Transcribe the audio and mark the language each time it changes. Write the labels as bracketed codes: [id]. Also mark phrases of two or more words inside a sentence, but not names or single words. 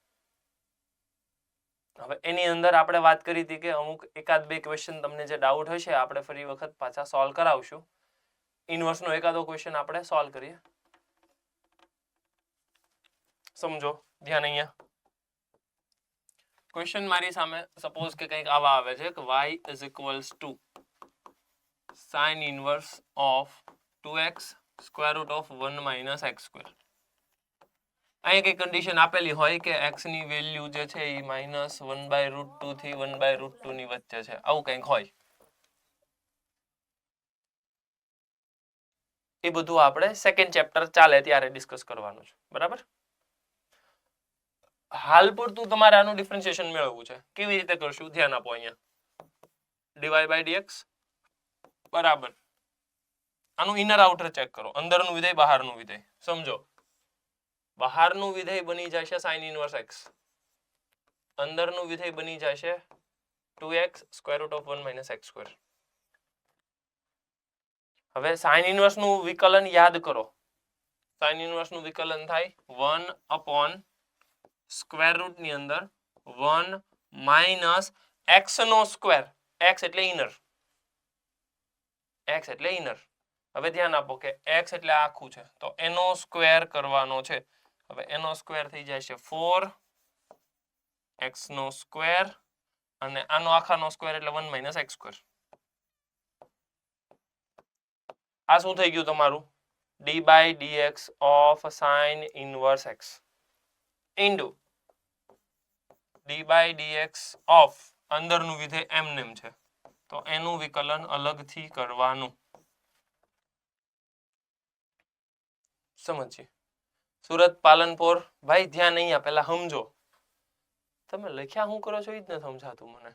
[gu] હવે એની અંદર આપણે વાત કરી હતી કે અમુક એકાદ બે ક્વેશ્ચન તમને જે ડાઉટ હશે આપણે ફરી વખત પાછા સોલ્વ કરાવશું. ઇનવર્સનો એકાદો ક્વેશ્ચન આપણે સોલ્વ કરીએ. સમજો, ધ્યાન અહીંયા. ક્વેશ્ચન મારી સામે સપોઝ કે કંઈક આવા આવે છે કે [en] y is equals to sin inverse of 2x square root of 1 minus x square. [gu] અહીંયા કઈ કન્ડિશન આપેલી હોય કે x ની વેલ્યુ જે છે એ -1/√2 થી 1/√2 ની વચ્ચે છે, આવું કંઈક હોય. એ બધું આપણે સેકન્ડ ચેપ્ટર ચાલે ત્યારે ડિસ્કસ કરવાનું છે, બરાબર? હાલ પૂરતું તમારે આનું ડિફરન્શિએશન મેળવવું છે. કેવી રીતે કરશું? ધ્યાન આપો અહીંયા. dy/dx બરાબર, આનું ઇનર આઉટર ચેક કરો, અંદરનું વિધેય બહારનું વિધેય. સમજો, બહારનું વિધેય બની જશે [en] sin inverse x, [gu] અંદરનું વિધેય બની જશે [en] 2x square root of 1 minus x square. [gu] હવે [en] sin inverse [gu] નું વિકલન યાદ કરો. [en] sin inverse [gu] નું વિકલન થાય [en] 1 upon [gu] સ્ક્વેર રૂટ ની અંદર [en] 1 minus x [gu] નો સ્ક્વેર. x એટલે ઇનર, x એટલે ઇનર. હવે ધ્યાન આપો કે x એટલે આખું છે તો એનો સ્ક્વેર કરવાનો છે. હવે એનો સ્ક્વેર થઈ જાય છે 4x નો સ્ક્વેર અને આનો આખાનો સ્ક્વેર એટલે [en] 1 minus x square. [gu] આ શું થઈ ગયું તમારું? [en] d/dx of sin inverse x into d/dx of [gu] અંદરનું વિધેય એમનેમ છે તો એનું વિકલન અલગથી કરવાનું. સમજીએ. સુરત પાલનપુર ભાઈ ધ્યાન અહીંયા પહેલા સમજો. તમે લખ્યા શું કરો છો એ જ નથી સમજાતું મને.